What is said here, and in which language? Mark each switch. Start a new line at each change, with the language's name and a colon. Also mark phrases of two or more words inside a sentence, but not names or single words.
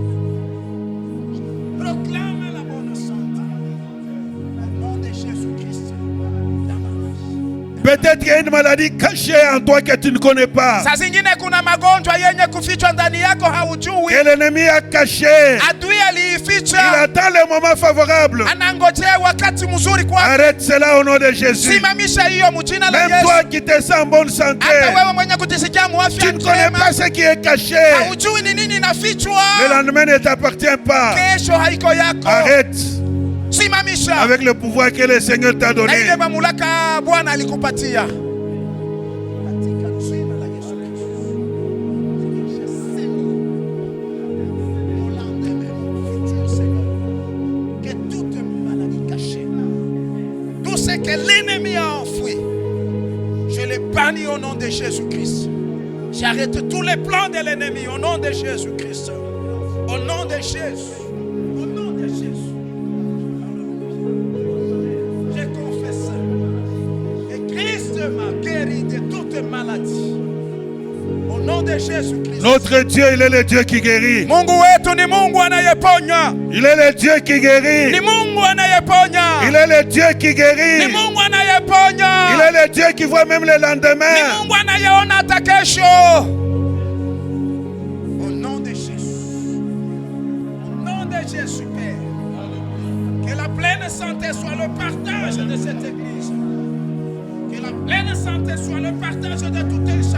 French: Proclame la bonne santé au nom de Jésus Christ. Peut-être qu'il y a une maladie cachée en toi que tu ne connais pas,
Swahili: Saa zingine kuna magonjwa yenye kufichwa ndani yako haujui.
French: que l'ennemi a caché.
Swahili: Adui
French: Il
Swahili: aliificha,
French: attend le moment favorable.
Swahili: anangojea wakati mzuri kwa.
French: Arrête cela au nom de Jésus.
Swahili: Simamisha hiyo mjina la
French: Même
Swahili: Yesu.
French: toi qui te sens en bonne santé,
Swahili: Hata wewe mwenye kutisikia
French: tu
Swahili: muafya
French: ne connais
Swahili: njema,
French: pas ce qui est caché.
Swahili: haujui ni nini inafichwa.
French: Le lendemain ne t'appartient pas.
Swahili: Kesho haiko yako.
French: Arrête
Swahili: Simamisha
French: avec le pouvoir que le Seigneur t'a
Swahili: na
French: donné.
Swahili: ile mamlaka Bwana alikupatia. Katika jina la Yesu Kristo.
French: Que toute maladie cachée, tout ce que l'ennemi a enfoui, je les bannis au nom de Jésus-Christ. J'arrête tous les plans de l'ennemi au nom de Jésus-Christ. Au nom de Jésus. Au nom de Jésus. Je confesse que Christ m'a guéri de toute maladie. Au nom de Jésus-Christ. Notre Dieu, il est le Dieu qui guérit.
Swahili: Mungu wetu ni Mungu anayeponya.
French: Il est le Dieu qui
Swahili: Ni
French: guérit.
Swahili: Mungu anayeponya.
French: Il est le Dieu qui
Swahili: Ni
French: guérit.
Swahili: Mungu anayeponya.
French: Il est le Dieu qui voit même le
Swahili: Ni
French: lendemain.
Swahili: Mungu anayeona hata kesho.
French: Au nom de Jésus. Au nom de Jésus, Père. Que la pleine santé soit le partage de cette église. Que la pleine santé soit le partage de toute